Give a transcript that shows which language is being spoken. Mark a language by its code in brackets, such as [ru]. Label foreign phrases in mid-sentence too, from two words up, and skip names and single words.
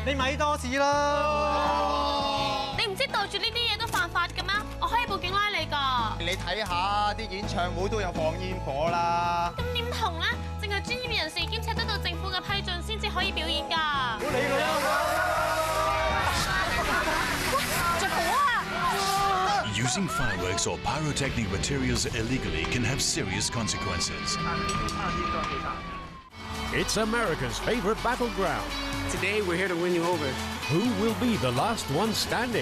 [yue] 你咪多事啦！你唔知對住呢啲嘢都犯法嘅咩？我可以報警拉你㗎。你睇下啲演唱會都有放煙火啦。咁點同咧？淨係專業人士兼且得到政府嘅批准先至可以表演㗎。唔好理佢啦！ [en] Using fireworks or pyrotechnic materials illegally can have serious consequences. It's America's favorite battleground. Today we're here to win you over. Who will be the last one standing?